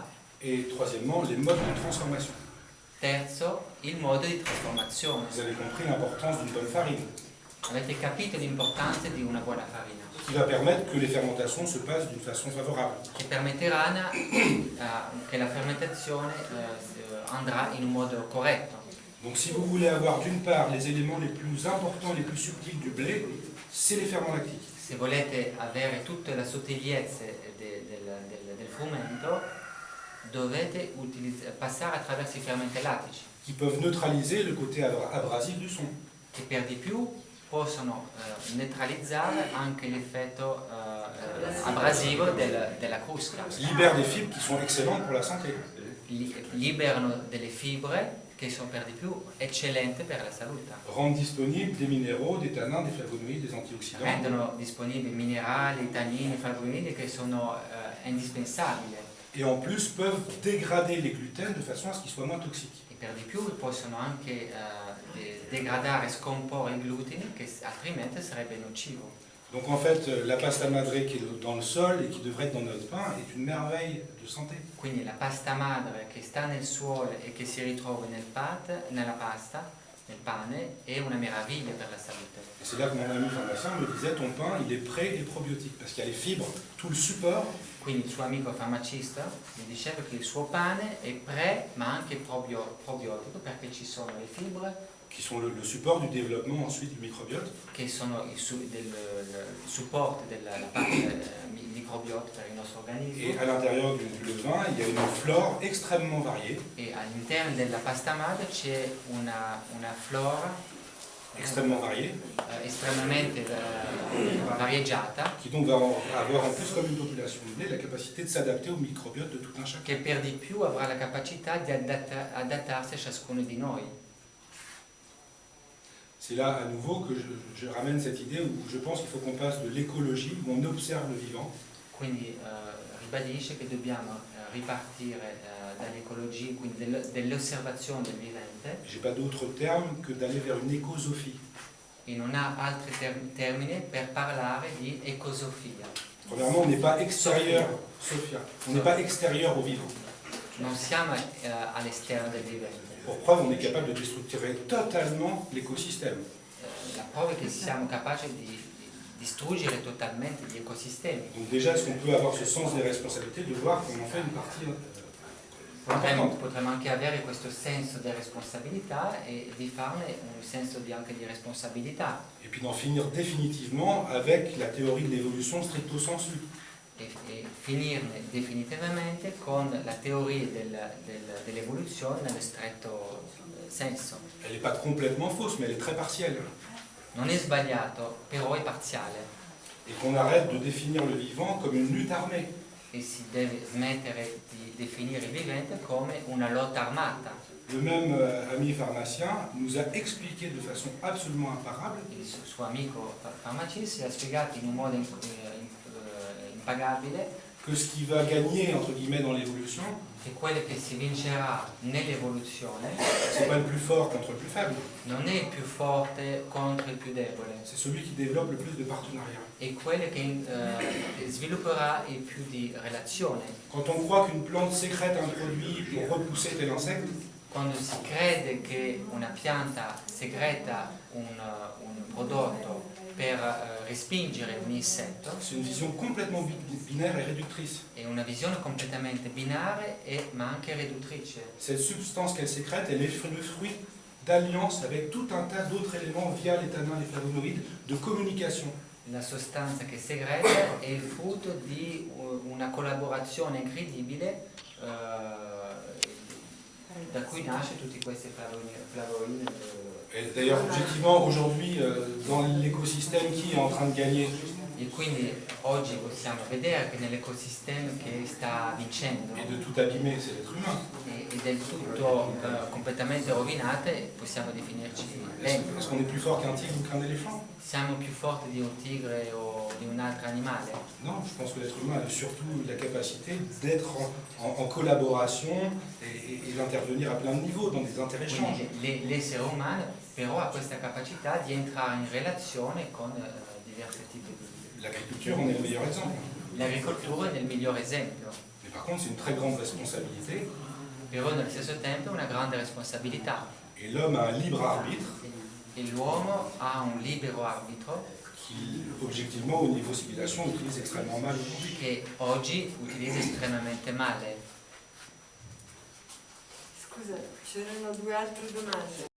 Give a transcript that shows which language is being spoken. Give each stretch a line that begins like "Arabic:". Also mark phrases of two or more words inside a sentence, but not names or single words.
French: et troisièmement, les modes de transformation.
Italian: terzo il modo di trasformazione.
French: Vous avez compris l'importance d'une bonne farine,
Italian: Avete capito l'importanza di una buona farina,
French: qui va permettre que les fermentations se passent d'une façon favorable.
Italian: che permetteranno che la fermentazione andrà in un modo corretto.
French: Donc si vous voulez avoir d'une part les éléments les plus importants, les plus subtils du blé, c'est les ferments lactiques.
Italian: Se volete avere tutte le sottigliezze del frumento, dovete passare attraverso i fermenti lattici,
French: Qui peuvent neutraliser le côté abrasif du son.
Italian: che per di più possono neutralizzare anche l'effetto abrasivo della crusca.
French: Libèrent des fibres qui sont excellentes pour la santé.
Italian: Liberano delle fibre che sono per di più eccellenti per la salute.
French: Rendent disponibles des minéraux, des tannins, des flavonoïdes, des antioxydants.
Italian: Rendono disponibili minerali, tannini, flavonoidi che sono indispensabili
French: Et en plus peuvent dégrader les gluten de façon à ce qu'ils soient moins toxiques.
Italian: e per di più possono anche degradare e scomporre il glutine che altrimenti sarebbe nocivo.
French: Donc en fait, la
Italian: pasta madre
French: qui est dans le sol et qui devrait être dans notre pain est une merveille de santé.
Italian: Quindi la pasta madre che sta nel suolo e che si ritrova nella pasta, nel pane, è una meraviglia per la salute.
French: Et c'est là que mon ami pharmacien me disait, ton pain, il est pré et probiotique, parce qu'il y a les fibres, tout le support,
Italian: Quindi il suo amico farmacista mi diceva che il suo pane è pre ma anche probiotico perché ci sono le fibre
French: qui sont le support du développement ensuite du microbiote,
Italian: che sono il supporto della parte microbiotica per il nostro organismo
French: et à l'intérieur du levain, il y a une flore extrêmement variée,
Italian: e all'interno della pasta madre c'è una flora
French: extrêmement variée,
Italian: estremamente variegata
French: qui donc va avoir en plus, comme une population de blé, la capacité de s'adapter au microbiote de tout un chacun.
Italian: che per di più avrà la capacità di adattarsi a ciascuno di noi.
French: C'est là à nouveau que je ramène cette idée où je pense qu'il faut qu'on passe de l'écologie, où on observe le vivant,
Italian: Quindi ribadisce che dobbiamo ripartire dall'ecologia, quindi dell'osservazione del vivente,
French: j'ai pas d'autre terme que d'aller vers une écosophie.
Italian: e non ha altri termini per parlare di ecosofia.
French: Premièrement, on n'est pas extérieur, Sophia, on n'est pas extérieur au vivant.
Italian: Non siamo all'esterno del vivente.
French: Pour preuve, on est capable de déstructurer totalement l'écosystème.
Italian: La prova è che siamo capaci di distruggere totalmente gli ecosistemi.
French: Donc déjà, est-ce qu'on peut avoir ce sens des responsabilités de voir qu'on en fait une partie importante?
Italian: Potremmo anche avere questo senso di responsabilità e di farne un senso anche di responsabilità.
French: Et puis d'en finir définitivement avec la théorie de l'évolution
Latin: stricto sensu.
Italian: e finirne definitivamente con la teoria dell'evoluzione nello stretto senso.
French: Elle n'est pas complètement fausse, mais elle est très partielle.
Italian: Non è sbagliato, però è parziale
French: Et qu'on arrête de définir le vivant comme une lutte armée.
Italian: e si deve smettere di definire il vivente come una lotta armata.
French: Le même ami pharmacien nous a expliqué de façon absolument imparable
Italian: Il suo amico farmacista ha spiegato in un modo impagabile
French: que ce qui va gagner, entre guillemets, dans l'évolution,
Italian: che quello che si vincerà nell'evoluzione
French: c'est pas le plus fort contre le plus faible,
Italian: non è il più forte contro il più debole,
French: c'est celui qui développe le plus de partenariats.
Italian: è quello che svilupperà il più di relazione.
French: Quand on croit qu'une plante sécrète un produit pour repousser tel insecte,
Italian: Quando si crede che una pianta segreta un prodotto per respingere un insetto,
French: c'est une vision complètement binaire et réductrice.
Italian: è una visione completamente binaria ma anche riduttrice.
French: Cette substance qu'elle sécrète, elle est le fruit d'alliance avec tout un tas d'autres éléments via les tanins, les flavonoïdes, de communication.
Italian: La sostanza che segreta è il frutto di una collaborazione incredibile da cui nasce tutti questi flavonoidi.
French: Et d'ailleurs, objectivement, aujourd'hui, dans l'écosystème, qui est en train de gagner?
Italian: E quindi oggi possiamo vedere che nell'ecosistema che sta vincendo
French: Et de tout abîmer, c'est l'être humain.
Italian: e del tutto completamente rovinate, possiamo definirci l'ente.
French: Est-ce qu'on est plus fort qu'un tigre ou qu'un éléphant?
Italian: Siamo più forti di un tigre o di un altro animale?
French: Non, je pense que l'être humain a surtout la capacité d'être en collaboration et d'intervenir à plein de niveaux, dans des interéchanges.
Italian: Quindi l'essere umano però ha questa capacità di entrare in relazione con diversi tipi di...
French: L'agriculture en est le meilleur exemple.
Italian: L'agricoltura è il migliore esempio,
French: Mais par contre, c'est une très grande responsabilité.
Italian: però nello stesso tempo è una grande responsabilità.
French: Et l'homme a un libre arbitre
Italian: E l'uomo ha un libero arbitro
French: qui, objectivement, au niveau civilisation, utilise extrêmement mal aujourd'hui.
Italian: che oggi utilizza estremamente male. Scusa, c'erano due altre domande.